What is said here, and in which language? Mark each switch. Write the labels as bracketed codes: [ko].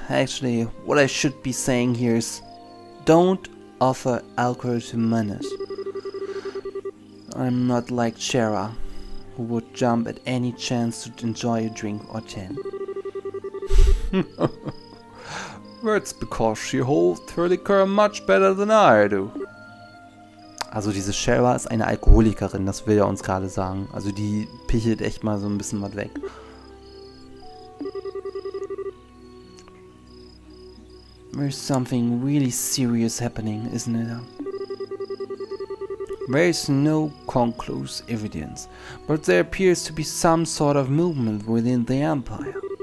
[en] Actually, what I should be saying here is, don't offer alcohol to minors. I'm not like Shara, who would jump at any chance to enjoy a drink or 10. That's because she holds her liquor much better than I do. [de] Also diese Shara ist eine Alkoholikerin, das will er uns gerade sagen. Also die pichelt echt mal so ein bisschen was weg. [en] There's something really serious happening, isn't it? There is no conclusive evidence, but there appears to be some sort of movement within the Empire.